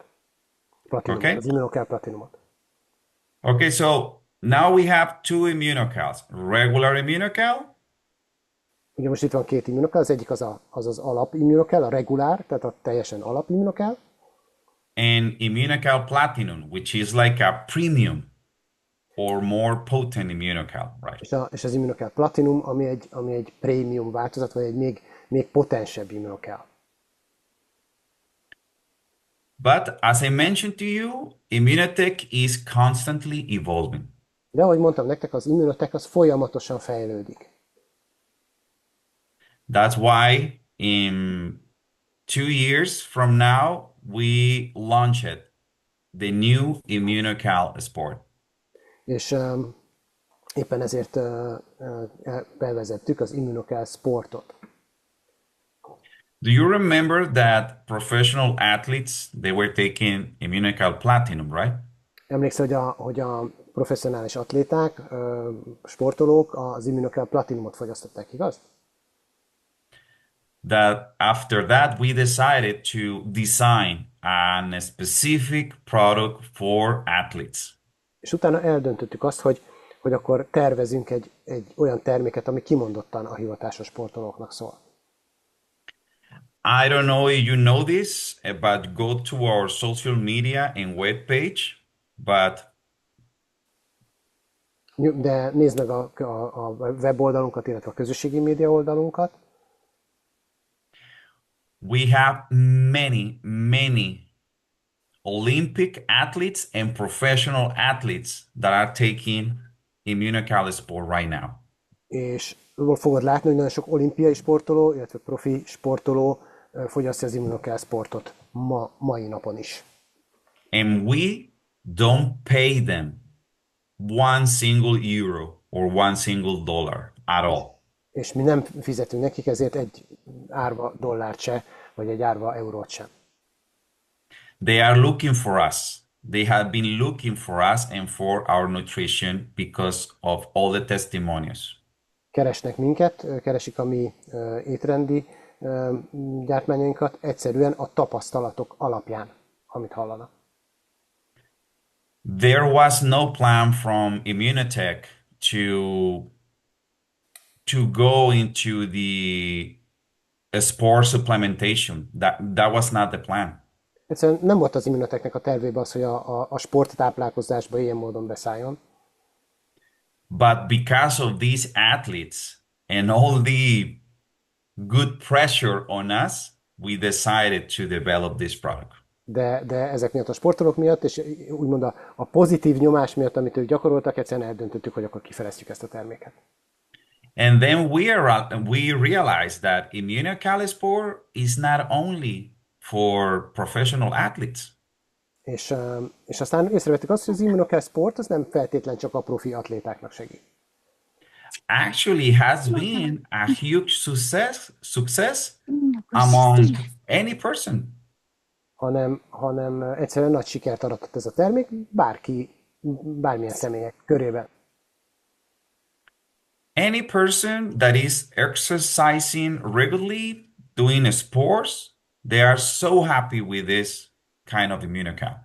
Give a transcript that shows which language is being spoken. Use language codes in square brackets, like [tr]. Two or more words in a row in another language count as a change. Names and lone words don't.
[en] Okay. [hu] Az Immunocal Platinumot. [en] Okay, so now we have two Immunocals. Regular Immunocal [hu] Ugye most itt van két Immunocal, az egyik az alap Immunocal, a regulár, tehát a teljesen alap Immunocal, [en] and Immunocal Platinum, which is like a premium or more potent Immunocal, right? [hu] és az Immunocal Platinum, ami egy prémium változat, vagy egy még potensebb Immunocal. [en] But as I mentioned to you, Immunotech is constantly evolving. [hu] De ahogy mondtam nektek, az Immunotech az folyamatosan fejlődik. [en] That's why in 2 years from now, we launched the new Immunocal Sport. [hu] És Éppen ezért bevezettük az Immunocal sportot. [en] Do you remember that professional athletes, they were taking Immunocal Platinum, right? [hu] Emlékszel, hogy a professzionális atléták, sportolók az Immunocal Platinumot fogyasztották, igaz? [en] That after that, we decided to design a specific product for athletes. [hu] És utána eldöntöttük azt, hogy akkor tervezünk egy olyan terméket, ami kimondottan a hivatásos sportolóknak szól. [en] I don't know if you know this, but go to our social media and web page. But [hu] De nézd meg a weboldalunkat, illetve a közösségi média oldalunkat. [en] we have many Olympic athletes and professional athletes that are taking Immunocal Sport right now. [hu] És fogod látni, hogy nagyon sok olimpiai sportoló, illetve profi sportoló fogyasztja az Immunocal sportot mai napon is. [en] And we don't pay them one single euro or one single dollar at all. [hu] És mi nem fizetünk nekik ezért egy árva dollárt se, vagy egy árva eurót sem. [en] They are looking for us. They have been looking for us and for our nutrition because of all the testimonials. [hu] Keresnek minket, keresik a mi étrendi gyártmányainkat egyszerűen a tapasztalatok alapján, amit hallanak. [en] There was no plan from Immunotech to go into the sport supplementation. That was not the plan. [hu] Egyszerűen nem volt az Immunotechnek a tervében az, hogy a sporttáplálkozásba ilyen módon beszálljon. [en] But because of these athletes and all the good pressure on us, we decided to develop this product. [hu] De ezek miatt a sportolók miatt, és úgymond a pozitív nyomás miatt, amit ők gyakoroltak, egyszerűen eldöntöttük, hogy akkor kifejlesztjük ezt a terméket. [en] And then we realized that Immunocal Sport is not only for professional athletes. [hu] És aztán észrevettük azt, hogy az Immunocal Sport az nem feltétlen csak a profi atlétáknak segít. [en] Actually has been a huge success among any person. [hu] hanem egyszerűen nagy sikert aratott ez a termék bármilyen személyek körében. [en] Any person that is exercising regularly, doing sports, they are so happy with this kind of Immunocal.